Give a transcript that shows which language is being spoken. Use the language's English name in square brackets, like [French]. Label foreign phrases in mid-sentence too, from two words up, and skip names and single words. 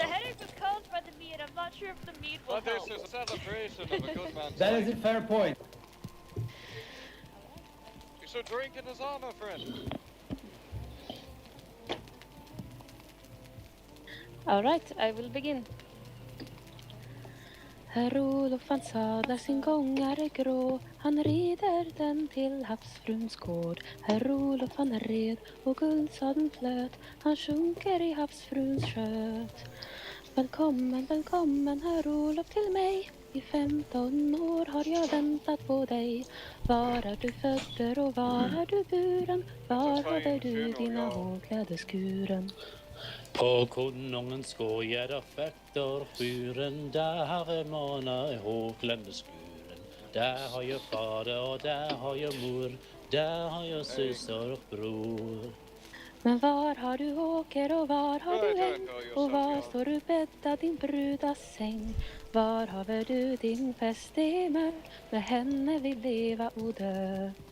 [English] the headache was caused by the meat, I'm not sure if the meat will But this help. is a celebration of a good man's That life. is a fair point. You should drink in his honor, friend. Alright, I will begin. [Swedish] Herr Olof han sadlar sin gångare grå, han rider den till havsfruns gård. Herr Olof han är red och guldsadeln flöt, han sjunker i havsfruns sköt. Välkommen, välkommen herr Olof till mig, i 15 år har jag väntat på dig. Var är du född och var är du buren? Var har du dina hårklädeskuren? På konungens gård der fekter fyren, der har jeg måna i hovkländeskuren. Der har jeg fader och där har jag mor, där har jag syster och bror. Men var har du åker och var har du äng? Och var står du bäddad din brudas säng? Var har du din fästemö? Med henne vill leva och dö.